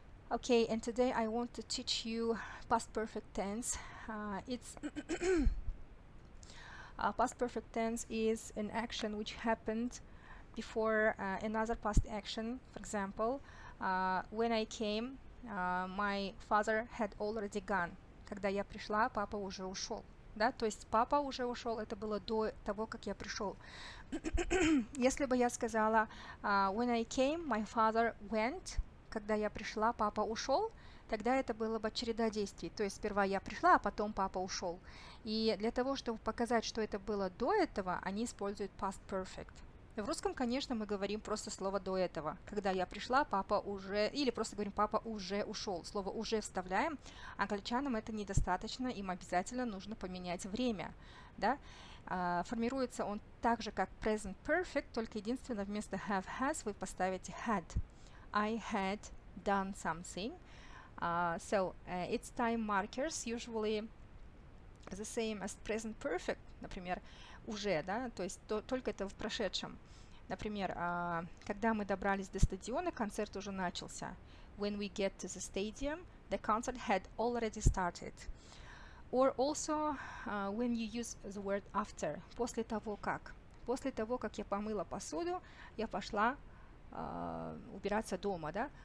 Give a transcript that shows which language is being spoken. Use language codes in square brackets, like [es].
[en] Okay, and today I want to teach you past perfect tense. It's past perfect tense is an action which happened before another past action. For example, when I came, my father had already gone. [ru] Когда я пришла, папа уже ушел. Да, то есть папа уже ушел, это было до того, как я пришел. Если бы я сказала [en] when I came, my father went, [ru] когда я пришла, папа ушел, тогда это было бы череда действий. То есть сперва я пришла, а потом папа ушел. И для того, чтобы показать, что это было до этого, они используют past perfect. В русском, конечно, мы говорим просто слово до этого. Когда я пришла, папа уже... Или просто говорим, папа уже ушел. Слово уже вставляем. Англичанам это недостаточно, им обязательно нужно поменять время. Да? Формируется он так же, как present perfect, только единственное, вместо have, has вы поставите had. [en] I had done something. So its time markers usually the same as present perfect. [ru] Например, уже, да, то есть только это в прошедшем. Например, когда мы добрались до стадиона, концерт уже начался. [en] When we get to the stadium, the concert had already started. Or also when you use the word after, [ru] после того как. После того, как я помыла посуду, я пошла убираться дома, да?